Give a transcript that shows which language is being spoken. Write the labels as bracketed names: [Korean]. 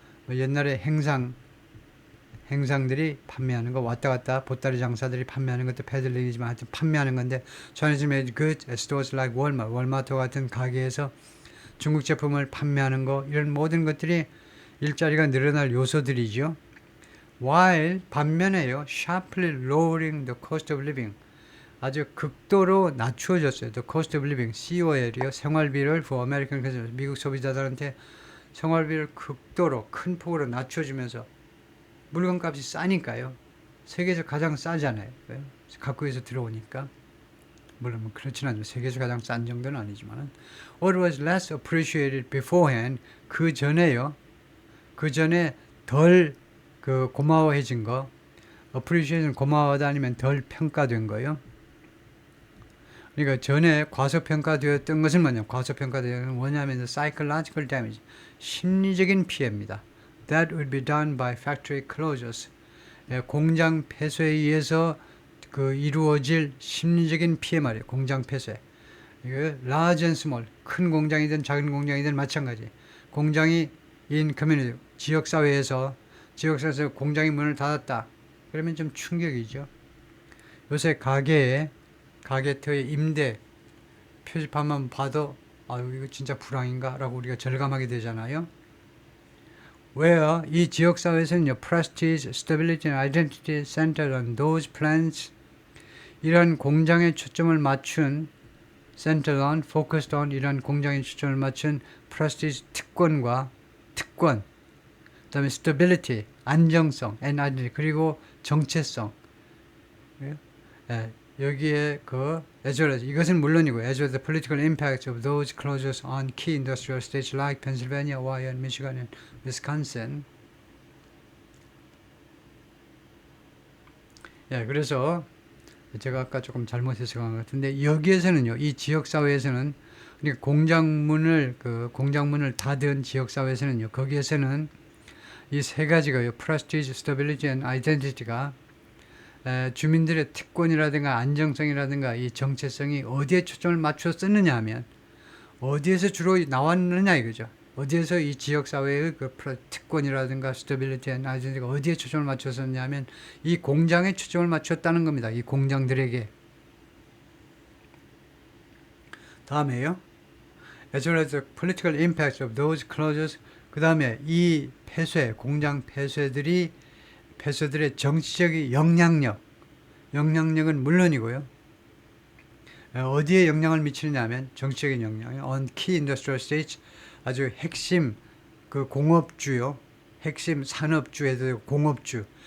[Korean] 옛날에 행상들이 판매하는 거 왔다 갔다 보따리 장사들이 판매하는 것도 peddling이지만 하여튼 판매하는 건데 [English] Chinese made goods stores like Walmart [Korean] 월마트 같은 가게에서 중국 제품을 판매하는 거 이런 모든 것들이 일자리가 늘어날 요소들이죠. [English] While [Korean] 반면에요. [English] sharply lowering the cost of living [Korean] 아주 극도로 낮추어졌어요. [English] The cost of living COL이요. [Korean] 생활비를 [English] for American consumers [Korean] 미국 소비자들한테 생활비를 극도로 큰 폭으로 낮춰주면서 물건값이 싸니까요. 세계에서 가장 싸잖아요. 각국에서 들어오니까. 물론 그렇진 않죠. 세계에서 가장 싼 정도는 아니지만 [English] What was less appreciated beforehand [Korean] 그 전에요. 그 전에 덜 고마워해진 거 appreciation 고마워하다 아니면 덜 평가된 거예요. 그러니까 전에 과소평가되었던 것은 뭐냐? 과소평가되었던 것은 뭐냐면 [English] psychological damage [Korean] 심리적인 피해입니다. [English] That would be done by factory closures. [Korean] 공장 폐쇄에 의해서 이루어질 심리적인 피해 말이에요. 공장 폐쇄. 이거 [English] large and small. [Korean] 큰 공장이든 작은 공장이든 마찬가지. 공장이 [English] in community. [Korean] 지역사회에서 공장이 문을 닫았다. 그러면 좀 충격이죠. 요새 가게터의 임대 표지판만 봐도 아유 이거 진짜 불황인가? 라고 우리가 절감하게 되잖아요. [English] Where [Korean] 이 지역사회에서는요. [English] Prestige, Stability and Identity centered on those plans [Korean] 이런 공장에 초점을 맞춘 [English] centered on, focused on 이런 공장에 초점을 맞춘 Prestige [Korean] 특권 그 다음에 [English] Stability, [Korean] 안정성 [English] and Identity [Korean] 그리고 정체성 여기에 [English] as well as [Korean] 이것은 물론이고 [English] as well as the political impact of those closures on key industrial states like Pennsylvania, Ohio, and Michigan, and Wisconsin. [Korean] 그래서 제가 아까 조금 잘못해서 간 것 같은데 여기에서는요, 이 지역 사회에서는 그러니까 공장문을 닫은 지역 사회에서는요, 거기에서는 이 세 가지가요, [English] prestige, stability, and identity [Korean] 가 주민들의 특권이라든가 안정성이라든가 이 정체성이 어디에 초점을 맞춰 썼느냐 하면 어디에서 주로 나왔느냐 이거죠. 어디에서 이 지역사회의 특권이라든가 [English] stability and identity [Korean] 가 어디에 초점을 맞췄었냐 하면 이 공장에 초점을 맞췄다는 겁니다. 이 공장들에게. 다음에요. [English] As well as the political impacts of those closures [Korean] 그 다음에 이 공장 폐쇄들의 정치적인 영향력은 물론이고요. 어디에 영향을 미치느냐 하면 정치적인 영향, [English] on key industrial states, [Korean] 아주 핵심 그 공업주요. 핵심 산업주에도 공업주.